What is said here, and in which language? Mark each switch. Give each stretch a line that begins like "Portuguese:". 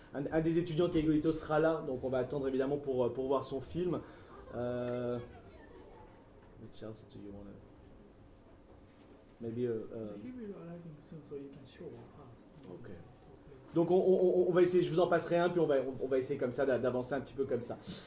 French: And un des étudiants Keigo Ito sera là, donc on va attendre évidemment pour voir son film.
English: Which else do you want to? Maybe a. Maybe we're arriving soon, so you can show us. Okay.
French: Donc on va essayer. Je vous en passerai un, puis on va essayer comme ça d'avancer un petit peu comme ça.